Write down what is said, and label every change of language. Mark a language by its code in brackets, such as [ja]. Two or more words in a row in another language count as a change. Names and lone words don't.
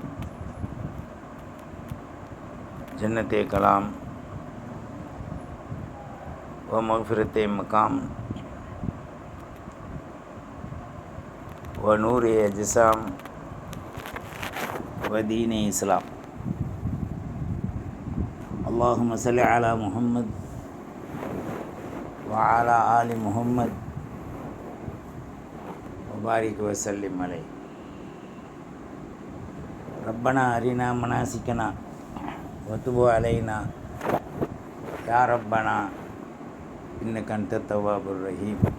[ur] جنتِ کلام و مغفرتِ مقام و نورِ اجسام و دینِ اسلام. [ar] اللهم صل على محمد وعلى آل محمد وبارك وسلم عليه. ربنا أرنا مناسكنا وتب علينا يا ربنا إنك أنت التواب الرحيم.